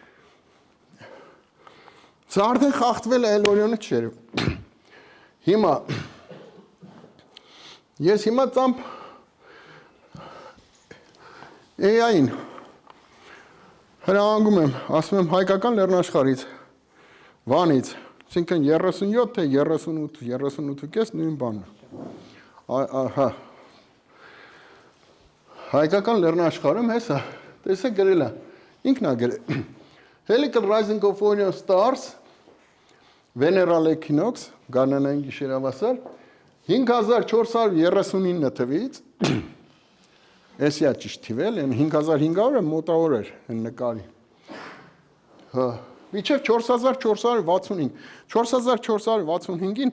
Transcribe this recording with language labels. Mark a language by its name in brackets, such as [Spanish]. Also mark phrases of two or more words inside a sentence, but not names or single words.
[Armenian] սա արդեն խախտվել է Օրիոնը չէր հիմա ես հիմա ծամբ AI-ին հրահանգում եմ, ասում եմ հայկական լեռնաշխարհից, Վանից, այսինքն 37 թե 38, 38.5 նույն բանն է։ Հա։ Հայկական լեռնաշխարհում հեսա, տեսեք գրել է, ինքն է գրել։ [English] Helical rising of Orion stars, Veneral equinox, [Armenian] գարնանային գիշերավասար, 5439 թվից Էսի է ճիշտ թիվել, 5500-ը մոտավոր էր նկարի։ Հա, միջև 4465, 4465-ին